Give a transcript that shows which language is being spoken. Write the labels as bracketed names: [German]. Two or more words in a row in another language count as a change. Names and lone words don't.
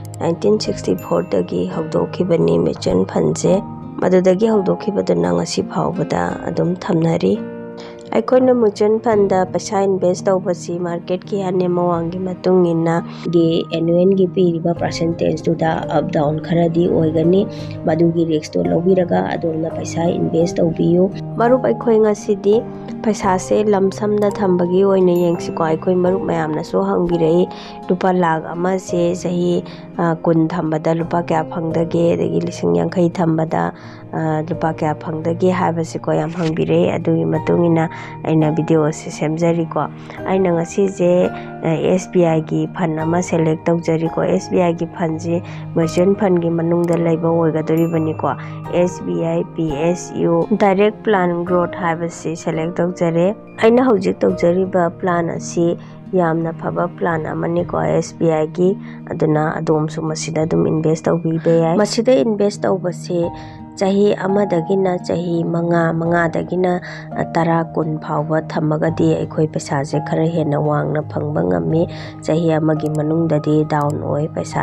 [Manipuri] 1964 dagi hawdokhibani [English] mutual fund [Manipuri] je madudagi hawdokhibaduna ngasi phawbada adum thamnari aikoina [English] mutual fund [Manipuri] da paisa invest tawbasi market ki ane mawangi matungina gi annual gi piriba percentage tu da [English] up down [Manipuri] kharadi oigani madugi risk to lobiraga adolna paisa invest tawbiyo marup aikoi ngasidi paisa se lamsam da thambagi oina yengsi ko aikoi marup mayamna so hangbirei lupa lakh ama se sahi 10 thambada lupa kya phangdage dagi 50 thambada lupa kya phangdage haibasi ko yam hangbirei adui matungina aina video se semjari ko aina ngasi je SBI gi fund ama select tawjari ko SBI gi fund je [English] mutual fund [Manipuri] gi manungda laiba oigadoribani ko SBI PSU direct plan growth haibasi select tawjare aina hojik tawjariba plan asi yamna phaba plan amani ko SBI gi aduna adomsu masida dum invest tawbibe yai masida invest tawbase chahi amadagina chahi manga dagina 10 10 phawba thamagadi aikoi paisa je khara hena wangna phangba ngami chahi amagi manungdadi down oi paisa